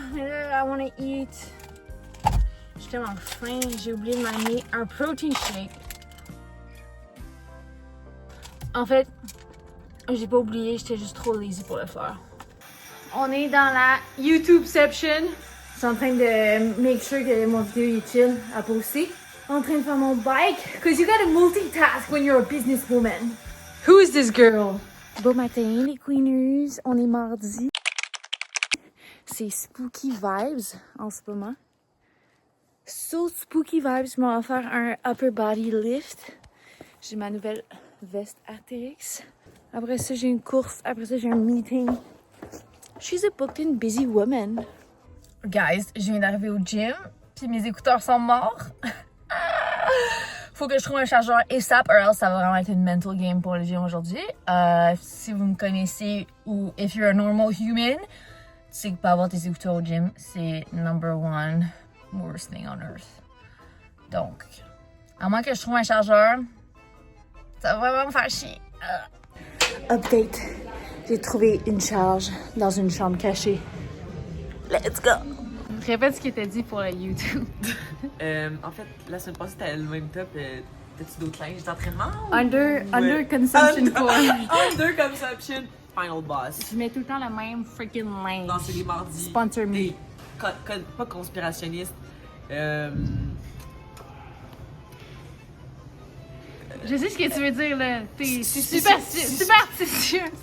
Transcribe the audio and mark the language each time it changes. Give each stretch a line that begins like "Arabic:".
English: I wanna eat.
French: J'ai tellement faim, j'ai oublié de m'amener un
English: protein shake.
French: En fait, j'ai pas oublié, j'étais juste trop
English: lazy
French: pour le faire. On est dans la YouTube section. Je suis en train de
English: make sure
French: que mon vidéo est chill à poster. En train de faire mon bike.
English: Cause you gotta multitask when you're a businesswoman. Who is this girl?
French: Bon matin les Queeners. On est mardi. C'est
English: spooky vibes
French: en ce moment.
English: So spooky vibes.
French: Je m'en vais faire un
English: upper body lift.
French: J'ai ma nouvelle veste Arc'teryx. Après ça, j'ai une course. Après ça, j'ai un meeting.
English: She's a booked and busy woman.
French: Guys, je viens d'arriver au gym, puis mes écouteurs sont morts. Faut que je trouve un chargeur ASAP,
English: or else
French: ça va vraiment être une
English: mental game
French: pour le gym aujourd'hui. Si vous me connaissez ou
English: if you're a normal human,
French: tu sais que pas avoir tes écouteurs au gym, c'est
English: number one worst thing on earth.
French: Donc, à moins que je trouve un chargeur, ça va vraiment me faire chier.
English: Update.
French: J'ai trouvé une charge dans une chambre cachée.
English: Let's go!
French: Répète ce qui était dit pour la YouTube. En fait, la semaine passée, t'avais le même top. T'as-tu d'autres linges d'entraînement?
English: Under consumption core. Under consumption final boss.
French: Je mets tout le temps le même
English: freaking
French: linge. Non, c'est les mardis.
English: Sponsor me.
French: Pas conspirationniste. Je sais ce que tu veux dire là. T'es superstitieux.